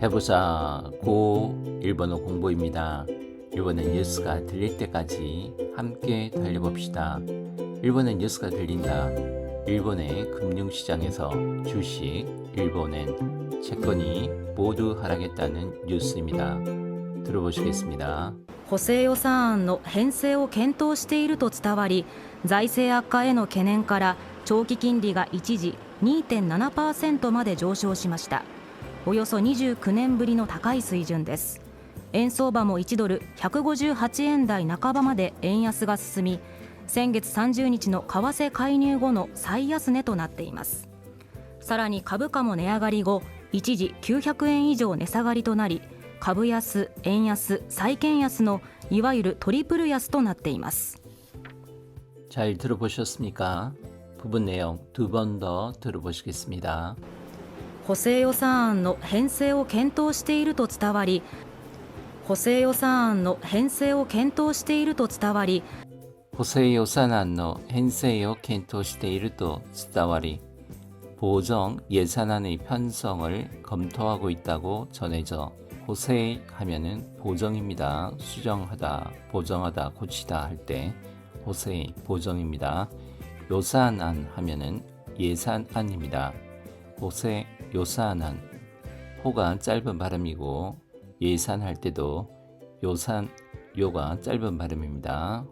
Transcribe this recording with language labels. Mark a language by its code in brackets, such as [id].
[ko] 해보자 고 일본어 공부입니다. 일본의 뉴스가 들릴 때까지 함께 달려봅시다. 일본의 뉴스가 들린다. 일본의 금융시장에서 주식, 일본엔 채권이 모두 하락했다는 뉴스입니다. 들어보시겠습니다. [ja] 補正予算案の編成を検討していると伝わり、財政悪化への懸念から長期金利が一時 2.7% まで上昇しました。およそ29年ぶりの高い水準です。円相場も1ドル158円台半ばまで円安が進み、先月30日の為替介入後の最安値となっています。さらに株価も値上がり後、一時900円以上値下がりとなり、株安、円安、債券安のいわゆるトリプル安となっています。 [ko] 잘 들어보셨습니까? 부분 내용 두 번 더 들어보시겠습니다. [ja] 補正予算案の編成を検討していると伝わり、補正予算案の編成を検討していると伝わり、補正予算案の編成を検討していると伝わり, [ko] 보정 예산안의 편성을 검토하고 있다고 전해져. 호세 하면은 보정입니다. 수정하다, 보정하다, 고치다 할 때 호세 보정입니다. 요산안 하면은 예산안입니다. 호세 요산안, 호가 짧은 발음이고 예산할 때도 요산 요가 짧은 발음입니다.